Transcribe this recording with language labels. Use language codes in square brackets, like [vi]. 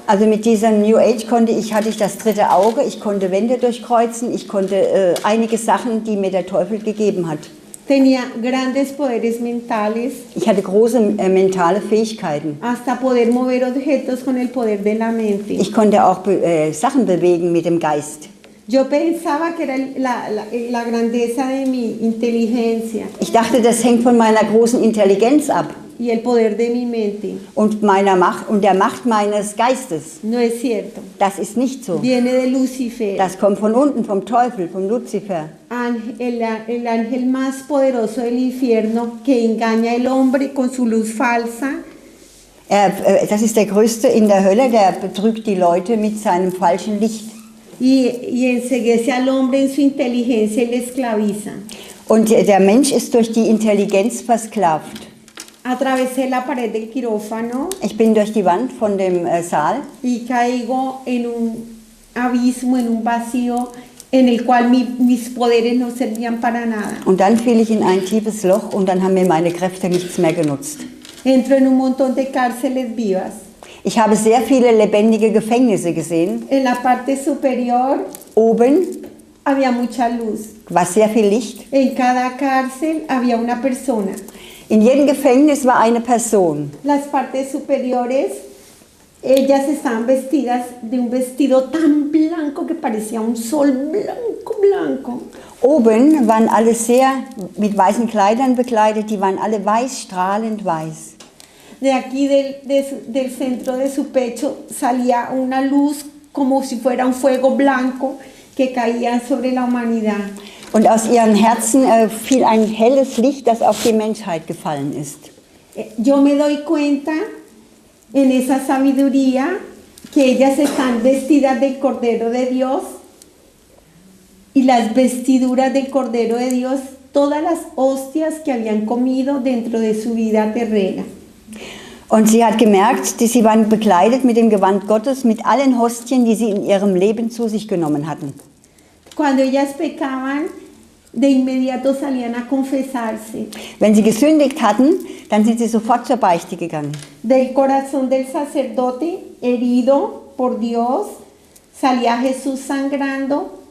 [de] Also mit diesem New Age hatte ich das dritte Auge, ich konnte Wände durchkreuzen, ich konnte einige Sachen, die mir der Teufel gegeben hat. [es] Tenía grandes poderes mentales, [de] Ich hatte große mentale Fähigkeiten. [es] hasta poder mover objetos con el poder de la mente. [de] Ich konnte auch Sachen bewegen mit dem Geist. [es] Yo pensaba que era la grandeza de mi inteligencia [de] Ich dachte, das hängt von meiner großen Intelligenz ab [es] y el poder de mi mente. [de] und meiner Macht und der Macht meines Geistes. [es] No es cierto. [de] Das ist nicht so. [es] Viene de Lucifer, [de] Das kommt von unten, vom Teufel, vom Luzifer. [es] el ángel más poderoso del infierno que engaña al hombre con su luz falsa. [de] Das ist der Größte in der Hölle, der betrügt die Leute mit seinem falschen Licht. [es] Y enceguece al hombre en su inteligencia y le esclaviza. [de] Und der Mensch ist durch die Intelligenz versklavt. [es] Atravesé la pared del quirófano [de] Ich bin durch die Wand von dem Saal [es] y caigo en un abismo, en un vacío en el cual mis poderes no servían para nada. [de] und dann fiel ich in ein tiefes Loch und dann haben mir meine Kräfte nichts mehr genutzt. [es] Entro en un montón de cárceles vivas. [de] Ich habe sehr viele lebendige Gefängnisse gesehen. [es] En la parte superior [de] Oben [es] había mucha luz. [de] war sehr viel Licht. [es] En cada cárcel había una persona. [de] In jedem Gefängnis war eine Person. [es] Las partes superiores, ellas estaban vestidas de un vestido tan blanco que parecía un sol blanco, blanco. [de] Oben waren alle sehr mit weißen Kleidern bekleidet, die waren alle weiß, strahlend weiß. [es] De aquí del centro de su pecho salía una luz como si fuera un fuego blanco que caía sobre la humanidad. [de] Und aus ihren Herzen fiel ein helles Licht, das auf die Menschheit gefallen ist. [es] Yo me doy cuenta en esa sabiduría que ellas están vestidas del Cordero de Dios y las vestiduras del Cordero de Dios, todas las hostias que habían comido dentro de su vida terrena. [de] Und sie hat gemerkt, dass sie waren bekleidet mit dem Gewand Gottes, mit allen Hostien, die sie in ihrem Leben zu sich genommen hatten. [es] Cuando ellas pecaban, de inmediato salían a confesarse. [de] Wenn sie gesündigt hatten, dann sind sie sofort zur Beichte gegangen. [es] Del corazón del sacerdote herido por Dios salía Jesús sangrando.